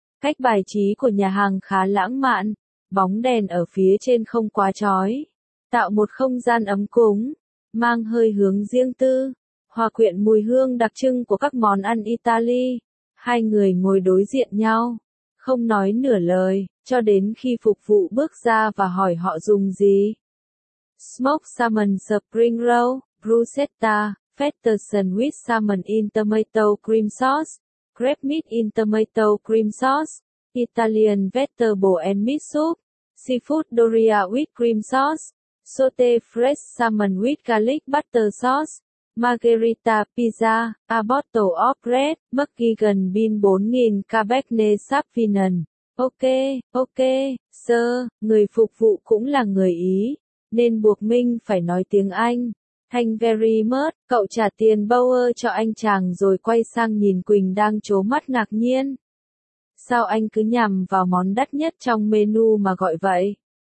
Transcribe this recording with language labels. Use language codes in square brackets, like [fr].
[vi] Cách bài trí của nhà hàng khá lãng mạn. Bóng đèn ở phía trên không quá chói, tạo một không gian ấm cúng, mang hơi hướng riêng tư, hòa quyện mùi hương đặc trưng của các món ăn Italy. Hai người ngồi đối diện nhau, không nói nửa lời, cho đến khi phục vụ bước ra và hỏi họ dùng gì. [en] Smoked salmon spring roll, bruschetta, fettuccine with salmon in tomato cream sauce, crab meat in tomato cream sauce, Italian vegetable and meat soup, seafood doria with cream sauce, saute fresh salmon with garlic butter sauce, margherita pizza, a bottle of bread, McGigan bin 4000 Cabernet Sauvignon. Ok, sir, [vi] người phục vụ cũng là người Ý, nên buộc mình phải nói tiếng Anh. [en] Thank very much, [vi] cậu trả tiền bower cho anh chàng rồi quay sang nhìn Quỳnh đang trố mắt ngạc nhiên. Sao anh cứ nhằm vào món đắt nhất trong menu mà gọi vậy?